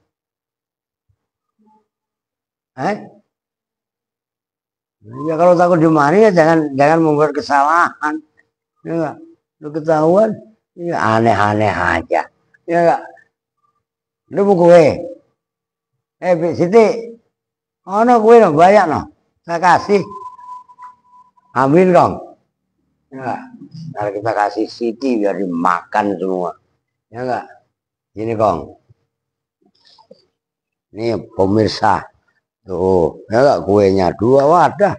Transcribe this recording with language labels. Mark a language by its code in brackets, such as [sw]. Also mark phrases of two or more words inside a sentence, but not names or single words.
[id] Ya kalau takut dimari ya jangan membuat kesalahan. Ya enggak? Lu ketahuan, ya aneh-aneh aja. Ya enggak? Lu mau kue? Bik Siti, [jv] ono kuwi no [id] banyak no. Saya kasih. Ambil Kong. Ya, ntar kita kasih Siti biar dimakan semua. Ya enggak? Ini Kong. Ini pemirsa. Tuh, ya enggak kuenya 2 wadah.